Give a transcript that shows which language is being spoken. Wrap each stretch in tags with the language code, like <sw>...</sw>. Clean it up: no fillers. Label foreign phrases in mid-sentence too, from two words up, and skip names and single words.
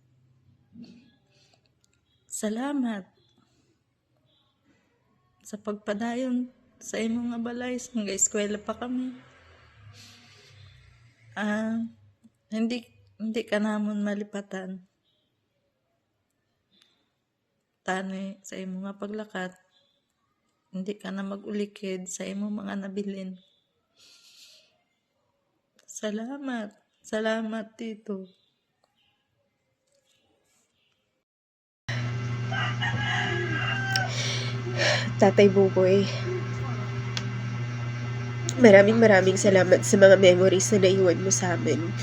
<hil>Salamat sa pagpadayon sa imo nga balay hanggang eskwela pa kami. Hindi ka namon malipatan. Tani sa imo nga paglakat, hindi ka na magulikid sa imo mga nabilin. Salamat Tito.</hil> <tl>Tatay Buboy, maraming salamat sa mga memories na naiwan mo sa amin.</tl>